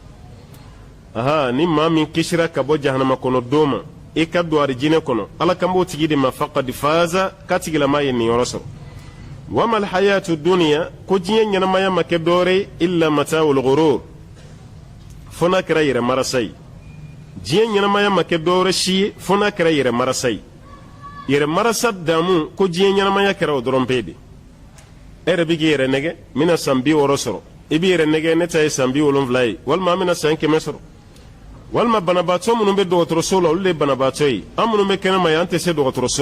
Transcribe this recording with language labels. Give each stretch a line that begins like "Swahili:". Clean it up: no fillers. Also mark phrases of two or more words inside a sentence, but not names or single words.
Bambara: dɛ ni maa min kisira ka bɔ jahanama kɔnɔ don ma e ka don arijinɛ kɔnɔ ala kan b'o tigi de ma
Arabic: فقد فاز
Bambara: k'a tigilama ye niyɔrɔ sɔrɔ
Arabic: وما الحياة الدنيا
Bambara: ko diɲɛ ɲɛnamaya ma kɛ dɔwɛrɛ
Arabic: إلا متاع الغرور
Bambara: fo n'a kɛra yɛrɛ marasa ye diɲɛ ɲɛnamaya ma kɛ dɔwɛrɛ si ye fo n'a kɛra yɛrɛ marasa ye yɛrɛ marasa damu ko diɲɛ ɲɛnamaya kɛra o dɔrɔn pe de e yɛrɛ bɛ k'i yɛrɛ nɛgɛ n bɛna san 60 sɔrɔ i b'i yɛrɛ nɛgɛ ne ta ye san 70 ye walima an bɛna san 100 sɔrɔ walima banabaatɔ minnu bɛ dɔgɔtɔrɔso la olu de ye banabaatɔ ye an minnu bɛ kɛnɛma ye an tɛ se dɔgɔtɔrɔso